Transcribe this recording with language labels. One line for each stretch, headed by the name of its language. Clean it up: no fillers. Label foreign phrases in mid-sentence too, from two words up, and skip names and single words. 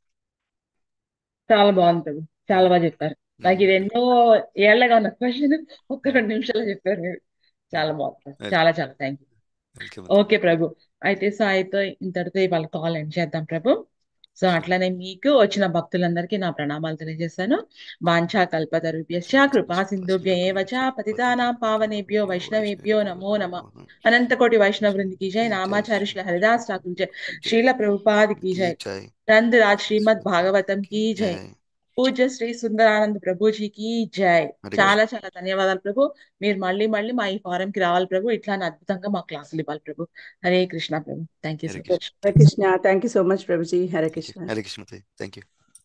Telugu: చాలా బాగుంటుంది, చాలా బాగా చెప్పారు. నాకు ఇది ఎన్నో ఏళ్ళగా ఉన్న క్వశ్చన్ ఒక్క 2 నిమిషాలు చెప్పారు మీరు. చాలా బాగుంది, చాలా
English: thank you.
Telugu: ఓకే ప్రభు, అయితే సాయితో ఇంతటితో ఇవాళ
English: call end
Telugu: చేద్దాం ప్రభు. సో అట్లానే మీకు వచ్చిన భక్తులందరికీ నా ప్రణామాలు తెలియజేస్తాను.
Sanskrit: వాంఛా కల్పతరుభ్యశ్చ కృపా సింధుభ్య ఏవ చ పతితానాం పావనేభ్యో వైష్ణవేభ్యో నమో నమః. అనంత కోటి వైష్ణవ వృంది
Hindi: की जय. नामाचार्य श्री हरिदास ठाकुर जय. श्रील प्रभुपाद की जय. नंदराज श्रीमद भागवतम की जय.
Telugu: పూజ్య శ్రీ సుందరానంద ప్రభుజీకి జై. చాలా ధన్యవాదాలు ప్రభు. మీరు మళ్ళీ మా ఈ ఫారం కి రావాలి ప్రభు, ఇట్లా అద్భుతంగా మా క్లాసులు ఇవ్వాలి ప్రభు. హరే కృష్ణ ప్రభు.
English: thank you so much.
Telugu: హరే కృష్ణ.
English: thank you so much
Telugu: ప్రభుజీ. హరే కృష్ణ. హరే కృష్ణ.
English: thank you.